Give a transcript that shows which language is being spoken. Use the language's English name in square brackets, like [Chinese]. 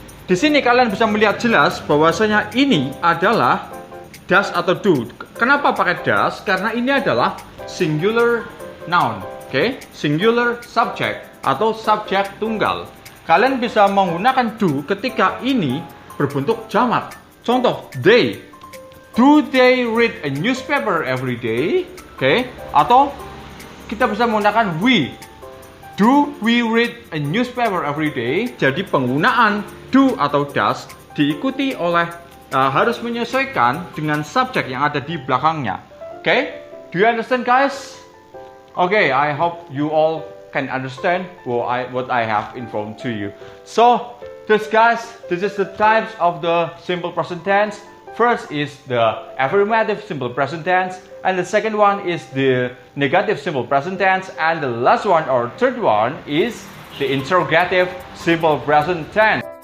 [Indonesian] Di sini kalian bisa melihat jelas bahwasanya ini adalah does atau do. Kenapa pakai does? Karena ini adalah singular noun, oke? Singular subject atau subjek tunggal. Kalian bisa menggunakan do ketika ini berbentuk jamak. Contoh, they. [English] Do they read a newspaper every day? [Indonesian] Oke, atau kita bisa menggunakan we. [English] Do we read a newspaper every day? [Indonesian] Jadi penggunaan do atau does diikuti oleh harus menyesuaikan dengan subjek yang ada di belakangnya. [English] Oke, do you understand, guys? Okay, I hope you all can understand what I have informed to you. So, this is the types of the simple present tense. First is the affirmative simple present tense, and the second one is the negative simple present tense, and the last one or third one is the interrogative simple present tense.